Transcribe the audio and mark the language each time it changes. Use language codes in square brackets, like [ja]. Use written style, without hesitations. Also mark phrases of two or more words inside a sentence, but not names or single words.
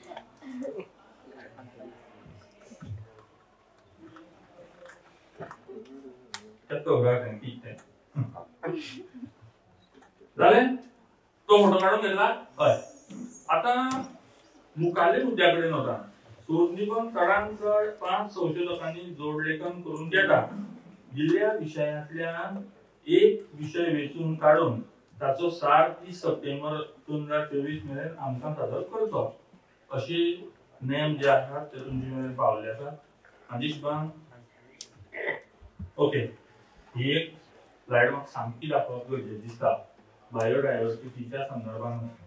[kok] झाले तो फोटो काढून घेतला. हय आता मुखाले मुद्द्याकडे होता. शोधनिबंध चढांत चढ 5 संशोधकांनी जोडलेखन करून देतात. दिलेल्या विषयातल्यान एक विषय वेचून काढून ताचो सार 30 सप्टेंबर 2024 मेरेन आमकां सादर करचो. अशी नेम जे आसात ते तुमचे मेरेन पावले आसात. आदिशबान ओके ही एक स्लाइड म्हाका सामकी दाखोवप गरजेची दिसता बायोडायवर्सिटीच्या संदर्भात.